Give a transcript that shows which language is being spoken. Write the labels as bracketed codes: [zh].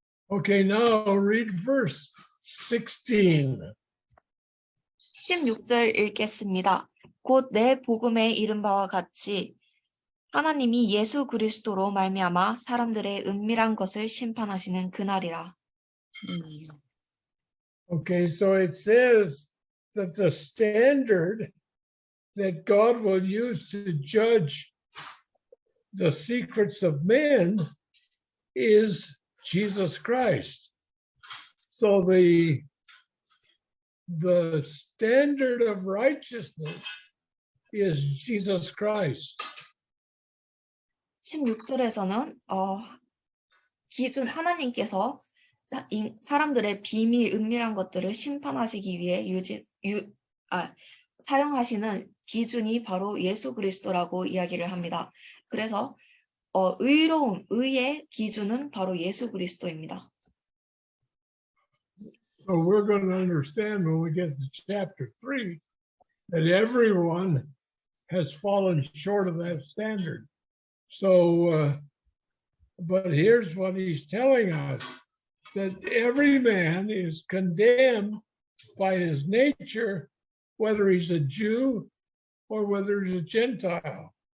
[en] Okay, now read verse 16. [ko] 16절 읽겠습니다. 곧 내 복음에 이른 바와 같이 하나님이 예수 그리스도로 말미암아 사람들의 은밀한 것을 심판하시는 그날이라. [en] Okay, so it says that the standard that God will use to judge the secrets of men is Jesus Christ. So the standard of righteousness is Jesus Christ. [ko] 16절에서는 기준 하나님께서 사람들의 비밀 은밀한 것들을 심판하시기 위해 사용하시는 기준이 바로 예수 그리스도라고 이야기를 합니다. 그래서 의의 기준은 바로 예수 그리스도입니다. [en] So we're going to understand when we get to chapter 3 that everyone has fallen short of that standard. So, but here's what he's telling us, that every man is condemned by his nature, whether he's a Jew or whether he's a Gentile.